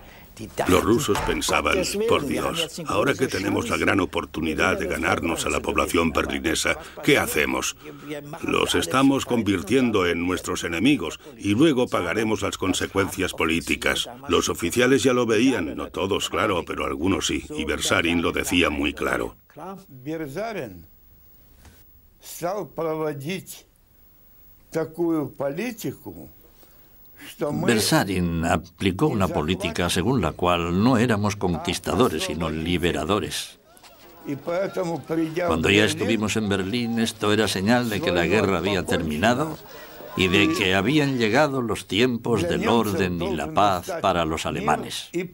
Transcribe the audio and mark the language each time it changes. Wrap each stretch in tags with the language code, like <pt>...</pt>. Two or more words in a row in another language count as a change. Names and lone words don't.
<es>Los rusos pensaban, por Dios, ahora que tenemos la gran oportunidad de ganarnos a la población berlinesa, ¿qué hacemos? Los estamos convirtiendo en nuestros enemigos y luego pagaremos las consecuencias políticas. Los oficiales ya lo veían, no todos, claro, pero algunos sí, y Bersarin lo decía muy claro.</es> <ru>Bersarin стал проводить такую политику.</ru> <es>Bersarin aplicó una política según la cual no éramos conquistadores, sino liberadores. Cuando ya estuvimos en Berlín, esto era señal de que la guerra había terminado y de que habían llegado los tiempos del orden y la paz para los alemanes.</es>